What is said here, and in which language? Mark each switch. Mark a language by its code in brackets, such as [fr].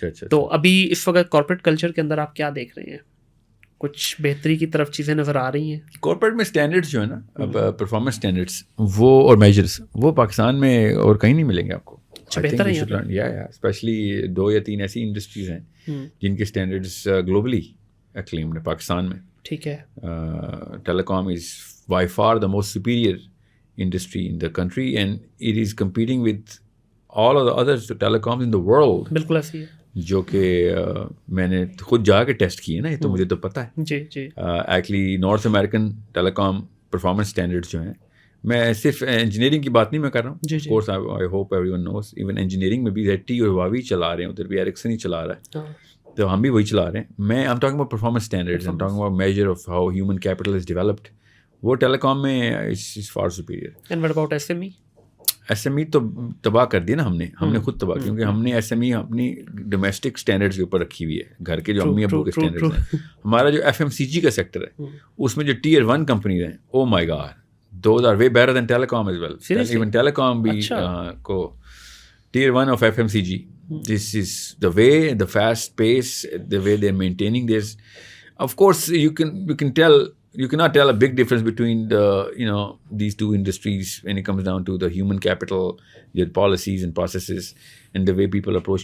[ur] تو ابھی اس وقت کارپوریٹ کلچر کے اندر آپ کیا دیکھ رہے ہیں, کچھ بہتری کی طرف چیزیں نظر آ رہی ہیں؟ کارپوریٹ میں اسٹینڈرڈس جو ہے نا, پرفارمنس اسٹینڈرڈس وہ اور میجرس, وہ پاکستان میں اور کہیں نہیں ملیں گے آپ کو. بہتر ہے, اسپیشلی 2 یا 3 ایسی انڈسٹریز ہیں جن کے اسٹینڈرڈس گلوبلی ایکلیمڈ ہیں پاکستان میں. ٹھیک ہے. [en] Telecom is by far the most superior industry in the country, and it is competing with all of the other telecoms in the world. [ur] بالکل ایسی ہے, جو کہ میں نے خود جا کے ٹیسٹ کیے نا, یہ تو مجھے تو پتہ ہے. جی ایکچولی نارتھ امریکن ٹیلی کام پرفارمنس اسٹینڈرڈس جو ہیں, میں صرف انجینئرنگ کی بات نہیں میں کر رہا ہوں, [en] of course I hope everyone knows, [ur] even engineering میں بھی ZT اور ہواوی چلا رہے ہیں, ادھر بھی ایرکسن ہی چلا رہا ہے, تو ہم بھی وہی چلا رہے ہیں. [en] میں I'm talking about performance standards, I'm talking about measure of how human capital is developed. [ur] وہ ٹیلی کام میں [en] Is far superior. And what about SME؟ [ur] SME تو تباہ کر دیا نا ہم نے خود تباہ, کیونکہ ہم نے SME اپنی ڈومیسٹک اسٹینڈرڈس کے اوپر رکھی ہوئی ہے, گھر کے جو امی ابو کے اسٹینڈرڈس ہیں. ہمارا جو FMCG کا سیکٹر ہے اس میں جو Tier 1 کمپنیز ہیں, [en] Oh my God, those are way better than telecom as well. Even telecom بھی کو Tier 1 of FMCG. This is the way, the fast pace, the way they're maintaining this. Of course you can tell, you cannot tell a big difference between these two industries when it comes down to the human capital, their policies and processes, and the way people approach.